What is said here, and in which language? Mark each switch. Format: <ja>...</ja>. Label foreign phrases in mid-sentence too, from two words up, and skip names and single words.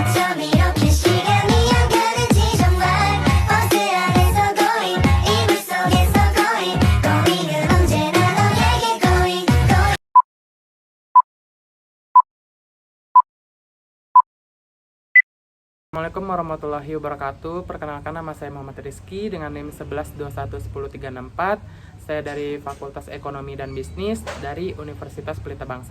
<ko>밤이렇게 시간이 안 가는지 정말 버스 안에서 going 이불 속에서</ko> <en>going going</en> <ko>은 언제나 너에게</ko> <en>going going</en> <ar>السلام عليكم ورحمة الله وبركاته.</ar> <id>Perkenalkan, nama saya Muhammad Rizky dengan NIM 11211034. Saya dari Fakultas Ekonomi dan Bisnis dari Universitas Pelita Bangsa.</id>